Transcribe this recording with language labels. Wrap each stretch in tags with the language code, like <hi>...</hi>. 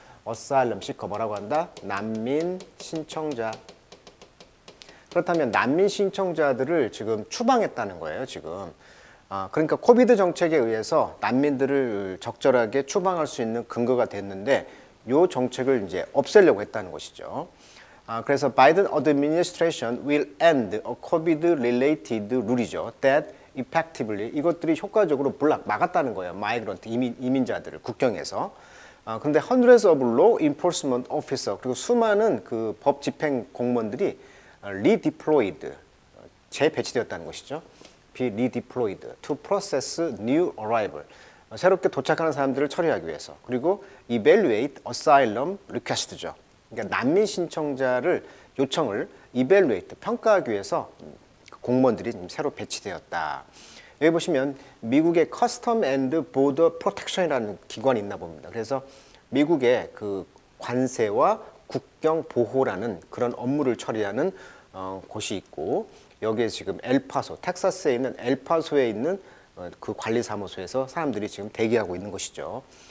<ko>asylum seeker 뭐라고 한다? 난민 신청자. 그렇다면 난민 신청자들을 지금 추방했다는 거예요, 지금. 그러니까 코비드 정책에 의해서 난민들을 적절하게 추방할 수 있는 근거가 됐는데, 요 정책을 이제 없애려고 했다는 것이죠. 그래서 바이든</ko> <en>administration will end a COVID-related rule이죠.</en> <ko>That effectively, 이것들이 효과적으로 막았다는 거예요. 마이그런트, 이민자들을 국경에서. 근데</ko> <en>hundreds of law enforcement officer,</en> <ko>그리고 수많은 그 법 집행 공무원들이 redeployed, 재배치되었다는 것이죠.</ko> <en>be redeployed to process new arrival.</en> <ko>새롭게 도착하는 사람들을 처리하기 위해서. 그리고</ko> <en>evaluate asylum request</en> <ko>죠. 그러니까 난민 신청자를 요청을 evaluate, 평가하기 위해서 공무원들이 새로 배치되었다. 여기 보시면 미국의 Custom and Border Protection이라는 기관이 있나 봅니다. 그래서 미국의 그 관세와 국경 보호라는 그런 업무를 처리하는 곳이 있고, 여기에 지금 엘파소, 텍사스에 있는 엘파소에 있는 그 관리사무소에서 사람들이 지금 대기하고 있는 것이죠.</ko>